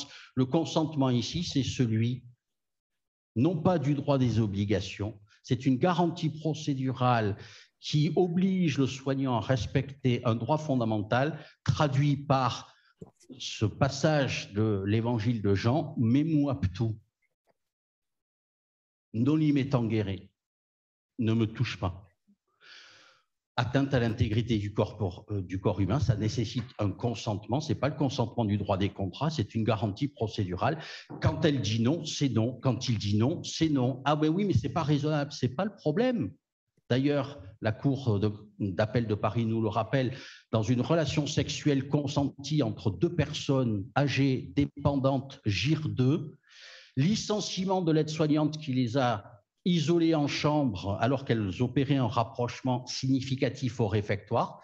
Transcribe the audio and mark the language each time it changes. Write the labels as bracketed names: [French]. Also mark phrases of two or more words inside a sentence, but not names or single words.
[French] Le consentement ici, c'est celui, non pas du droit des obligations, c'est une garantie procédurale qui oblige le soignant à respecter un droit fondamental traduit par ce passage de l'évangile de Jean, « Memu aptu », [Latin] noli me tangere, [French] ne me touche pas. Atteinte à l'intégrité du corps humain, ça nécessite un consentement. Ce n'est pas le consentement du droit des contrats, c'est une garantie procédurale. Quand elle dit non, c'est non. Quand il dit non, c'est non. Ah ben oui, mais ce n'est pas raisonnable, ce n'est pas le problème. D'ailleurs, la Cour d'appel de Paris nous le rappelle, dans une relation sexuelle consentie entre deux personnes âgées, dépendantes, GIR 2, licenciement de l'aide-soignante qui les a isolées en chambre alors qu'elles opéraient un rapprochement significatif au réfectoire.